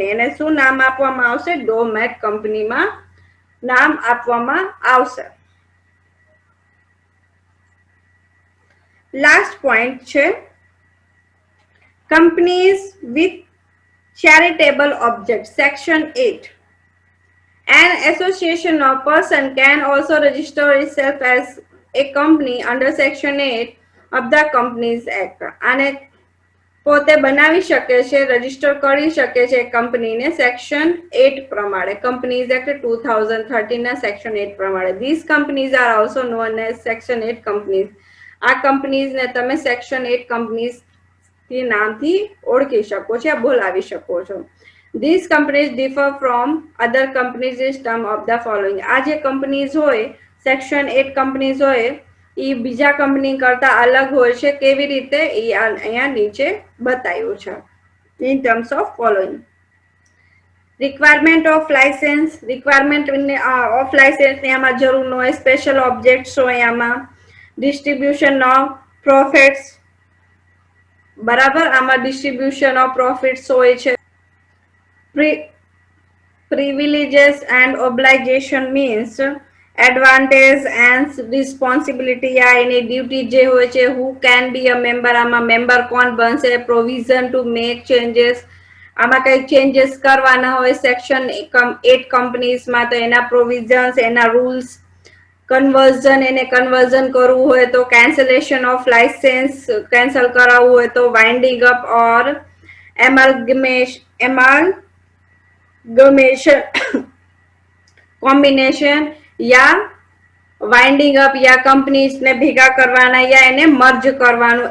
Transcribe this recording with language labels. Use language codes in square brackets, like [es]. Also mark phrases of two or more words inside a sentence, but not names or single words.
[gu] એને શું નામ આપવામાં આવશે? ડોરમેટ કંપનીમાં નામ આપવામાં આવશે. [en] last point છે companies with charitable object. સેક્શન 8. An association or person can also register itself as a company under Section 8 of the Companies Act. [gu] આને પોતે બનાવી શકે છે, રજીસ્ટર કરી શકે છે કંપનીને સેક્શન 8 પ્રમાણે. કંપનીઝ એક્ટ 2013 ના સેક્શન 8 પ્રમાણે. [en] These companies are also known as Section 8 companies. [gu] આ કંપનીઝને તમે સેક્શન 8 કંપનીઝ નામથી ઓળખી શકો છો, બોલાવી શકો છો. [en] These companies differ from other companies in terms of the following. [gu] આ જે કંપનીઝ હોય, સેક્શન 8 કંપનીઝ હોય, એ બીજા કંપની કરતા અલગ હોય છે. કેવી રીતે? એ અહીંયા નીચે બતાવ્યું છે. [en] In terms of following. Requirement of license. Requirement of license [gu] ને આમાં જરૂર ન હોય. [en] special objects [gu] હોય આમાં. [en] Distribution of profits. [gu] બરાબર? આમાં [en] distribution of profits [gu] હોય છે. [en] Privileges and obligation means advantage and responsibility [gu] આ એની ડ્યુટી જે હોય છે. [en] who can be a member, [gu] આમાં મેમ્બર કોણ બનશે. [en] provision to make changes, [gu] આમાં કઈ ચેન્જીસ કરવાના હોય સેક્શન 8 કંપનીઝમાં તો એના પ્રોવિઝન્સ, એના રૂલ્સ. કન્વર્ઝન, એને કન્વર્ઝન કરવું હોય તો [en] cancellation of license, [gu] કેન્સલ કરાવવું હોય તો [en] winding up or amalgamation combination [gu] યા [en] winding up [gu] યા કંપનીઝ ને ભેગા કરવાના યા એને મર્જ કરવાનું.